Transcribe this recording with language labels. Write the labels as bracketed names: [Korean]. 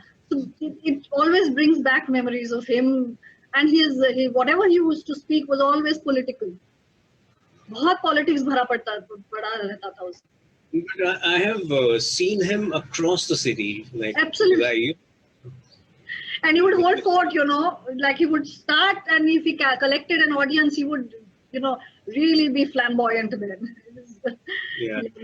[English] So it always brings back memories of him, and whatever he used to speak was always political. [Hindi] बहुत politics भरा पड़ा रहता था उसमें. [English] But I have seen him across the city. Absolutely. And he would hold fort, like he would start, and if he collected an audience, he would, really be flamboyant then. Yeah.